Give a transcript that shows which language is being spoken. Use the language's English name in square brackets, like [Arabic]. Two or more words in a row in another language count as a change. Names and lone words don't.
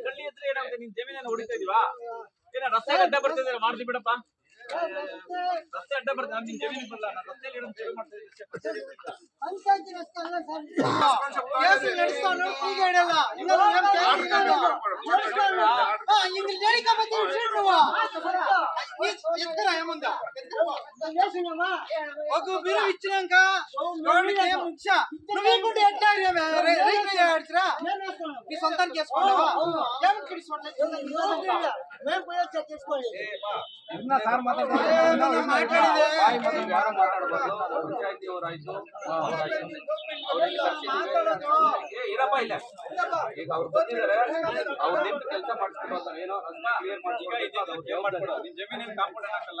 [Kannada] ಇದ್ರೆ ಏನಾಗುತ್ತೆ? ನಿನ್ ಜಮೀನನ್ನು ಹೊಡಿತಾ ಇದೀವಾ? ಏನ ರಸ್ತೆ ಅಡ್ಡ ಬರ್ತಿದ್ರೆ ಮಾಡ್ತೀವಿ ಬಿಡಪ್ಪ. ರಸ್ತೆ ಅಡ್ಡ ಬರ್ತಾ ನಿನ್ ಜಮೀನಿಗೆ ಬರಲ್ಲ. ನಾನು ರಸ್ತೆಯಲ್ಲಿ ಇಡೋದು ಸೇವೆ ಮಾಡ್ತಾ ಇದ್ದೀನಿ. [Telugu] ఇచ్చినాక ముఖ్య నువ్వు ఎట్లా నీ సొంతానికి వేసుకున్నావా? [Kannada] ಇರಪ್ಪ ಇಲ್ಲ ಈಗ ಅವ್ರು ಬಂದಿದ್ದಾರೆ, ಅವ್ರ ನಿಂತು ಕೆಲಸ ಮಾಡಿಸ್ಕೊಂಡು ಏನೋ ಕ್ಲಿಯರ್ ಮಾಡ್ಕೊಂಡು ನಿನ್ ಜಮೀನೇನು ಕಾಂಪೌಂಡ್ ಹಾಕಲ್ಲ.